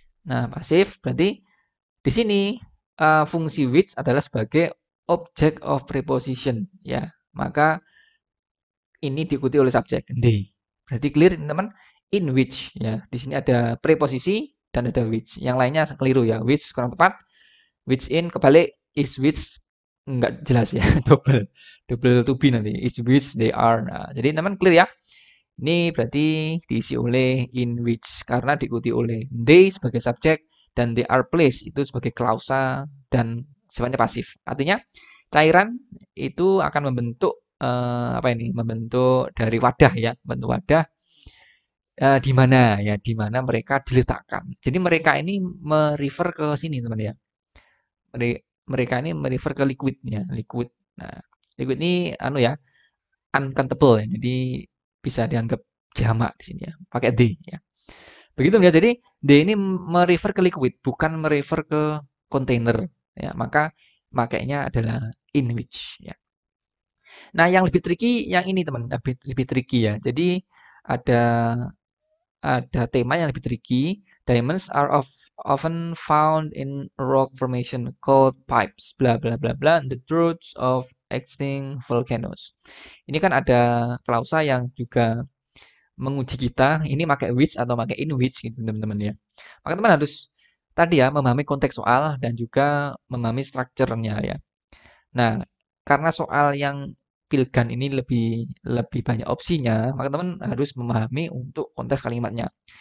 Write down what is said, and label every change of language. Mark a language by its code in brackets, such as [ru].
[id] Nah, pasif berarti di sini fungsi which adalah sebagai object of preposition ya. Maka ini diikuti oleh subjek they. Berarti clear teman, in which ya. Di sini ada preposisi dan ada which. Yang lainnya keliru ya. Which kurang tepat. Which in kebalik, is which enggak jelas ya. Double to be nanti. Is which they are. Nah, jadi teman clear ya. Ini berarti diisi oleh in which karena diikuti oleh they sebagai subjek dan they are placed itu sebagai klausa dan sifatnya pasif. Artinya cairan itu akan membentuk apa ini? Membentuk dari wadah ya, membentuk wadah di mana ya, di mana mereka diletakkan. Jadi mereka ini merefer ke sini teman ya. Mereka ini merefer ke liquid ya, liquid. Nah, liquid ini anu ya, uncountable ya. Jadi bisa dianggap jamak di sini ya, pakai D ya. Begitu ya. Jadi D ini merefer ke liquid, bukan merefer ke container ya. Maka makainya adalah in which ya. Nah, yang lebih tricky yang ini teman, lebih tricky ya. Jadi ada tema yang lebih tricky. [en] Diamonds are often found in rock formation called pipes, bla bla bla bla, the roots of extinct volcanoes. [id] Ini kan ada klausa yang juga menguji kita ini pakai which atau pakai in which gitu teman-teman ya. Maka teman harus tadi ya memahami konteks soal dan juga memahami strukturnya ya. Nah, karena soal yang Pilgan ini lebih lebih banyak opsinya, maka teman harus memahami untuk konteks kalimatnya.